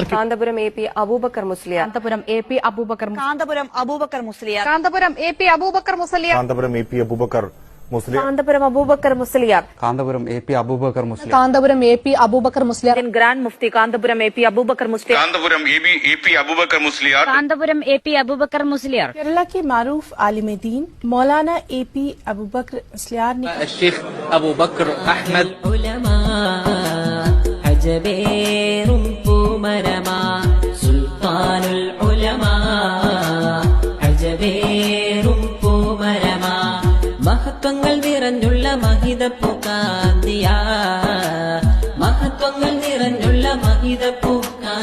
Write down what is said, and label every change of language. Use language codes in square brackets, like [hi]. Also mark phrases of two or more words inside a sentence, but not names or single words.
[ml] കാന്തപുരം എ പി അബൂബക്കർ മുസ്ലിയാർ. കാന്തപുരം എ പി അബൂബക്കർ കാന്തപുരം അബൂബക്കർ മുസ്ലിയാർ. കാന്തപുരം എ പി അബൂബക്കർ മുസ്ലിയാർ. കാന്തപുരം എ പി അബൂബക്കർ മുസ്ലിയാർ. കാന്തപുരം അബൂബക്കർ മുസ്ലിയാർ. കാന്തപുരം എ പി അബൂബക്കർ മുസ്ലിയാർ. കാന്തപുരം എ പി അബൂബക്കർ മുസ്ലിയാർ. ഗ്രാൻഡ് മുഫ്തി കാന്തപുരം എ പി അബൂബക്കർ മുസ്ലിയാർ. कांतपुरम ए पी अबूबकर मुस्लियार. കാന്തപുരം എ പി അബൂബക്കർ മുസ്ലിയാർ. [ur] केरला के मारूफ आलिम दीन मौलाना ए पी अबूबकर मुस्लियार ने [ar] الشيخ أبو بكر أحمد. [ml] മഹത്വങ്ങൾ നിറഞ്ഞുള്ള മഹിതപ്പൂ കാന്തിയ മഹത്വങ്ങൾ നിറഞ്ഞുള്ള മഹിതപ്പൂ